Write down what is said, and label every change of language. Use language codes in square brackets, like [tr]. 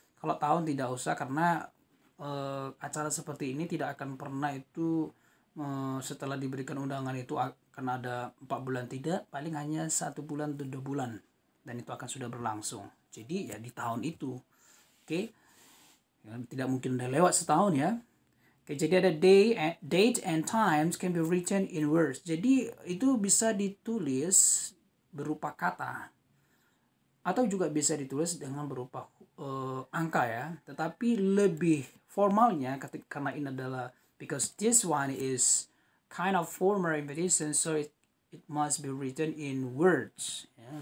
[id] Kalau tahun tidak usah karena acara seperti ini tidak akan pernah itu setelah diberikan undangan itu akan ada 4 bulan, tidak, paling hanya 1 bulan atau 2 bulan dan itu akan sudah berlangsung. Jadi ya di tahun itu. Oke. Ya, tidak mungkin udah lewat setahun ya. Oke, jadi ada [en] date and times can be written in words. [id] Jadi itu bisa ditulis berupa kata atau juga bisa ditulis dengan berupa angka ya. Tetapi lebih formalnya karena ini adalah [en] because this one is kind of formal invitation, so it must be written in words ya.